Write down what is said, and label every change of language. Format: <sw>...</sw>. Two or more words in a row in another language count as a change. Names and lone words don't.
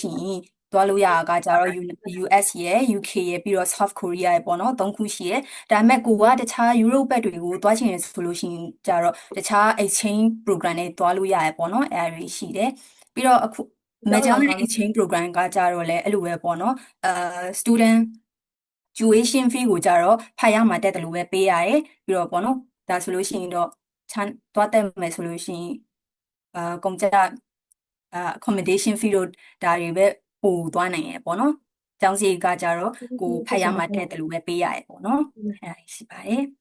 <my>ရှိရင်သွားလို့ရတာကကြတော့ US ရဲ့ UK ရဲ့ပြီးတော့ South Korea ရဲ့ပေါ့နော်၃ခုရှိရဲ့ဒါပေမဲ့ကိုကတခြား Europe ဘက်တွေကိုသွားချင်တယ် ဆိုလို့ရှိရင်ကြတော့တခြား</my> <en>exchange program</en> <my>တွေသွားလို့ရရပေါ့နော်အဲဒါတွေရှိတယ်ပြီးတော့အခု Magellan Exchange Program ကကြတော့လဲအဲ့လိုပဲပေါ့နော်</my> <en>student tuition fee</en> <my>ကိုကြတော့ဖတ်ရမှာတက်တယ်လို့ပဲပေးရတယ်ပြီးတော့ပေါ့နော်ဒါဆိုလို့ရှိရင်တော့သွားတက်မယ်ဆိုလို့ရှိရင်ကုန်ကြ</my> <en>accommodation fee</en> <my>တို့ဒါတွေပဲပို့သွားနိုင်ရပေါ့နော်ကျောင်းစီကကြတော့ကိုဖတ်ရမှာတက်တယ်လို့ပဲပေးရတယ်ပေါ့နော်အဲ့ဒါရှိပါတယ်</my>